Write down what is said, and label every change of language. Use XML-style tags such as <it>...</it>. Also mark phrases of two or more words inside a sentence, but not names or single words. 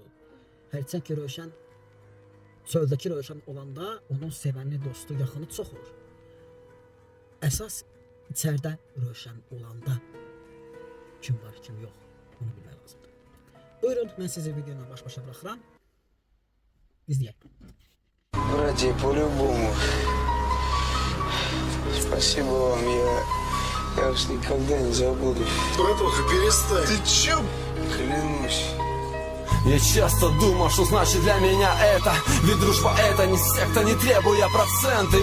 <az>Hərçənd ki, Rövşən, çöldəki Rövşən olanda onun sevənli, dostu, yaxını çox olur. Əsas içərdə Rövşən olanda kim var, kim yox, onu bilmək lazımdır. Buyurun, mən sizi videoyla baş-başa bıraxıram. İzləyək.</az> <ru>Братья, по-любому. Спасибо вам, я вас никогда не забуду. Братуха, перестань. Ты чё? Клянусь. Я часто думал, что значит для меня это. Ведь дружба это не секта, не требуя проценты.</ru>